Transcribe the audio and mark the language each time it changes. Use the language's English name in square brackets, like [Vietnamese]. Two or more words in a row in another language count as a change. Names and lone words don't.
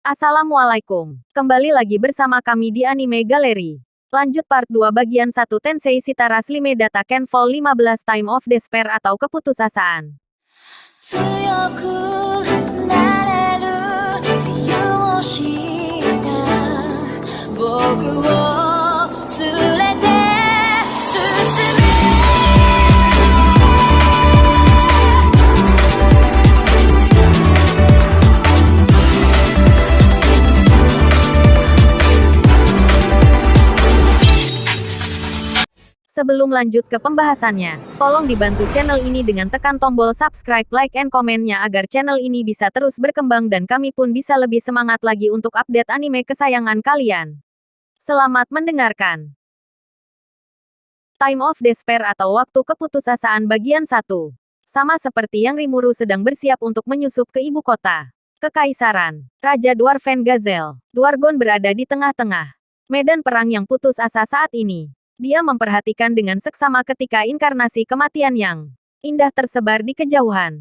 [Indonesian] Assalamualaikum. Kembali lagi bersama kami di Anime Gallery. Lanjut part 2 bagian 1 Tensei Shitara Slime Data Kenfall 15 Time of Despair atau keputusasaan. [Japanese] 強くなれる理由を知った僕を連れて進め [Indonesian] Sebelum lanjut ke pembahasannya, tolong dibantu channel ini dengan tekan tombol subscribe, like, and komen-nya agar channel ini bisa terus berkembang dan kami pun bisa lebih semangat lagi untuk update anime kesayangan kalian. Selamat mendengarkan. Time of Despair atau Waktu Keputusasaan bagian 1. Sama seperti yang Rimuru sedang bersiap untuk menyusup ke ibu kota. Kekaisaran, Raja Dwarven Gazelle, Dwargon berada di tengah-tengah medan perang yang putus asa saat ini. Dia memperhatikan dengan seksama ketika inkarnasi kematian yang indah tersebar di kejauhan.